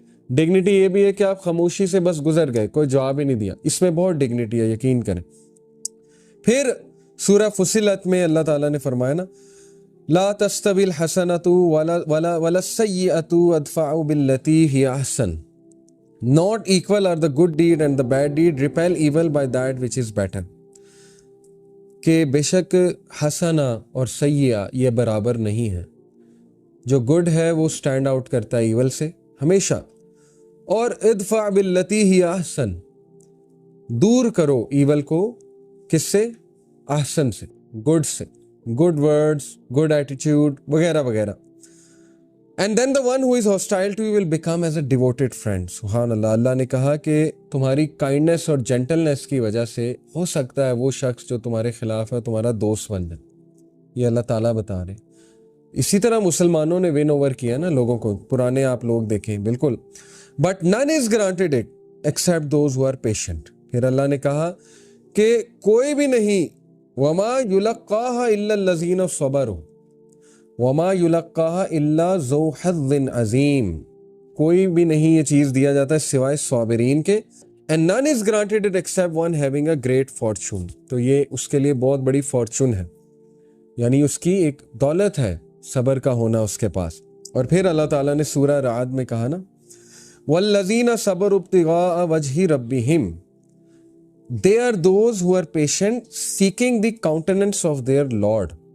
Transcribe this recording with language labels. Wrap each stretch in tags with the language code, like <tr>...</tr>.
<ur>Dignity یہ بھی ہے کہ آپ خاموشی سے بس گزر گئے، کوئی جواب ہی نہیں دیا، اس میں بہت ڈگنیٹی ہے، یقین کریں. پھر سورہ فصلت میں اللہ تعالیٰ نے فرمایا نا</ur> <ar>لا تستوی الحسنۃ ولا السیئۃ ادفع باللتی ہی احسن.</ar> <en>Not equal are the good deed and the bad deed. Repel evil by that which is better.</en> <ur>کہ بے شک حسنہ اور سیئہ یہ برابر نہیں ہے. جو گڈ ہے وہ سٹینڈ آؤٹ کرتا ہے ایول سے ہمیشہ. اور</ur> <ar>ادفع باللتی ہی احسن،</ar> <ur>دور کرو ایول کو کس سے؟ احسن سے، گڈ سے، گڈ ورڈز، گڈ ایٹیٹیوڈ وغیرہ وغیرہ.</ur> <en>And then the one who is hostile to you will become as a devoted friend.</en> <ur>سبحان اللہ. اللہ نے کہا کہ تمہاری کائنڈنس اور جینٹلنس کی وجہ سے ہو سکتا ہے وہ شخص جو تمہارے خلاف ہے تمہارا دوست بن جائے. یہ اللہ تعالیٰ بتا رہے ہیں. اسی طرح مسلمانوں نے ون اوور کیا نا لوگوں کو، پرانے آپ لوگ دیکھیں بالکل.</ur> <en>But none is granted it except those who are patient.</en> <ur>پھر اللہ نے کہا کہ کوئی بھی نہیں</ur> <ar>وما یلقاها الا الذین صبروا وما یلقاها الا ذو حظ عظیم،</ar> <ur>کوئی بھی نہیں یہ چیز دیا جاتا ہے سوائے صابرین کے.</ur> <en>And none is granted it except one having a great fortune.</en> <ur>تو یہ اس کے لیے بہت بڑی فارچون ہے، یعنی اس کی ایک دولت ہے صبر کا ہونا اس کے پاس. اور پھر اللہ تعالیٰ نے سورہ رعد میں کہا نا</ur> <ar>وَالَّذِينَ صَبَرُوا ابْتِغَاءَ وَجْهِ رَبِّهِمْ</ar> <en>they are those who are patient seeking the countenance of their Lord.</en>